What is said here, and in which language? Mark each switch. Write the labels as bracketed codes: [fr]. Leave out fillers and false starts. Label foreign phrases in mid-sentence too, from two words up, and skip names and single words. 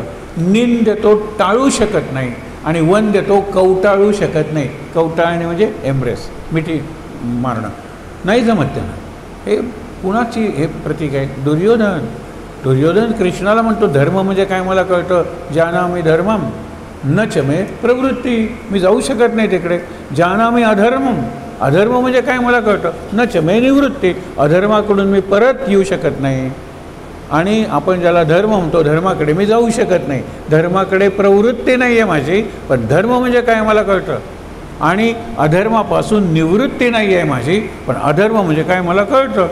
[mr] निंद्य तो टाळू शकत नाही आणि वंद्य तो कवटाळू शकत नाही. कवटाळणे म्हणजे एम्ब्रेस, मिठी मारणं, नाही जमत त्यांना. हे कुणाची हे प्रतीक आहे? दुर्योधन. दुर्योधन कृष्णाला म्हणतो धर्म म्हणजे काय मला कळतं. [sa] जानामि धर्मम न च मे प्रवृत्ती. [mr] मी जाऊ शकत नाही तिकडे. [sa] जानामि अधर्मम. [mr] अधर्म म्हणजे काय मला कळतं. [sa] न च मे निवृत्ती. [mr] अधर्माकडून मी परत येऊ शकत नाही. आणि आपण ज्याला धर्म म्हणतो, धर्माकडे मी जाऊ शकत नाही. धर्माकडे प्रवृत्ती नाही आहे माझी, पण धर्म म्हणजे काय मला कळतं. आणि अधर्मापासून निवृत्ती नाही आहे माझी, पण अधर्म म्हणजे काय मला कळतं.